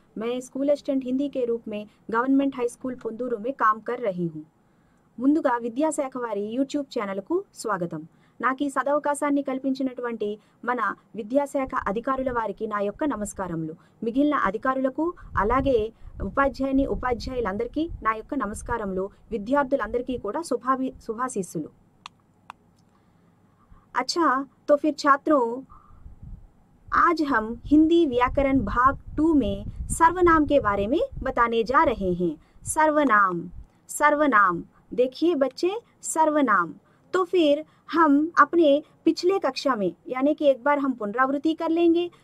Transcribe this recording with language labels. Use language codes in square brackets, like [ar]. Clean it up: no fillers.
[hi] मैं school assistant Hindi के रूप में गवर्नमेंट हाई स्कूल पुंदूरू में काम कर रही हूँ। [te] ముందుగా విద్యాశాఖ వారి యూట్యూబ్ ఛానల్కు స్వాగతం. నాకు ఈ సదవకాశాన్ని కల్పించినటువంటి మన విద్యాశాఖ అధికారుల వారికి నా యొక్క నమస్కారములు. మిగిలిన అధికారులకు అలాగే ఉపాధ్యాయులందరికీ నా యొక్క నమస్కారములు. విద్యార్థులందరికీ కూడా శుభాశీస్సులు. [hi] अच्छा, तो फिर छात्रों, आज हम हिंदी व्याकरण भाग 2 में सर्वनाम के बारे में बताने जा रहे हैं। सर्वनाम देखिए बच्चे, सर्वनाम। तो फिर हम अपने पिछले कक्षा में, यानी कि एक बार हम पुनरावृत्ति कर लेंगे।